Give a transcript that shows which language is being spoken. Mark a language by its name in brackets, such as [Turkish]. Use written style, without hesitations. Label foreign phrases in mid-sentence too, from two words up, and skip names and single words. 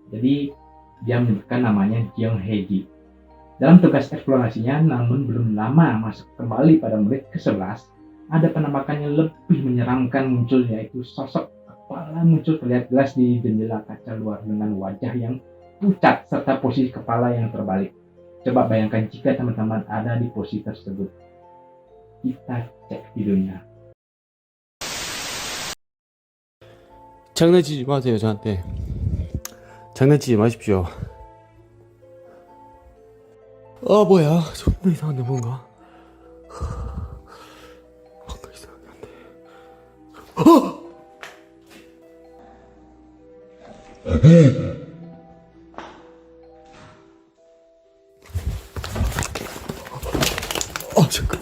[Indonesian] Jadi, dia menyebutkan namanya Jeong Hae-ji. Dalam tugas eksplorasinya, namun belum lama masuk kembali pada menit ke-11, ada penampakan yang lebih menyeramkan muncul, yaitu sosok kepala muncul terlihat jelas di jendela kaca luar dengan wajah yang pucat serta posisi kepala yang terbalik. Coba bayangkan jika teman-teman ada di posisi tersebut. Kita cek videonya. [Korean] 장난치지 마세요, 저한테. 장난치지 마십시오. 뭐야, 존나 이상한데 뭔가. 뭔가 이상한데. 잠깐.